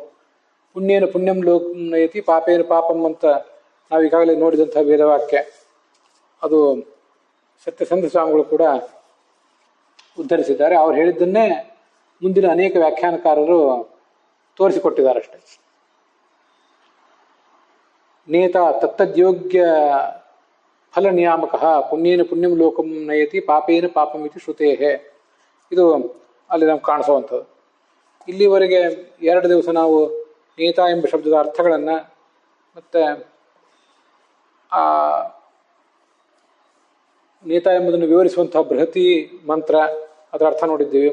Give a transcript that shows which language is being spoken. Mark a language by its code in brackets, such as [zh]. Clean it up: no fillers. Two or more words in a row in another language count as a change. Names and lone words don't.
[sa] ಪುಣ್ಯೇನ ಪುಣ್ಯಂ ಲೋಕಯತಿ ಪಾಪೇನ ಪಾಪಂ [kn] ಅಂತ ನಾವು ಈಗಾಗಲೇ ನೋಡಿದಂಥ ವೇದವಾಕ್ಯ, ಅದು ಸತ್ಯಸಂಧ ಸ್ವಾಮಿಗಳು ಕೂಡ ಉದ್ಧರಿಸಿದ್ದಾರೆ. ಅವ್ರು ಹೇಳಿದ್ದನ್ನೇ ಮುಂದಿನ ಅನೇಕ ವ್ಯಾಖ್ಯಾನಕಾರರು ತೋರಿಸಿಕೊಟ್ಟಿದ್ದಾರಷ್ಟೆ. [sa] ನೇತ ತತ್ತದ್ಯೋಗ್ಯ ಫಲ ನಿಯಾಮಕ ಪುಣ್ಯೇನ ಪುಣ್ಯಂ ಲೋಕಂ ನಯತಿ ಪಾಪೇನ ಪಾಪಂ ಇತಿ ಶ್ರುತೇಹೇ, [kn] ಇದು ಅಲ್ಲಿ ನಮ್ಗೆ ಕಾಣಿಸುವಂಥದ್ದು. ಇಲ್ಲಿವರೆಗೆ 2 ದಿವಸ ನಾವು ನೇತ ಎಂಬ ಶಬ್ದದ ಅರ್ಥಗಳನ್ನು ಮತ್ತು ಆ ನೇತ ಎಂಬುದನ್ನು ವಿವರಿಸುವಂತಹ ಬೃಹತಿ ಮಂತ್ರ ಅದರ ಅರ್ಥ ನೋಡಿದ್ದೀವಿ.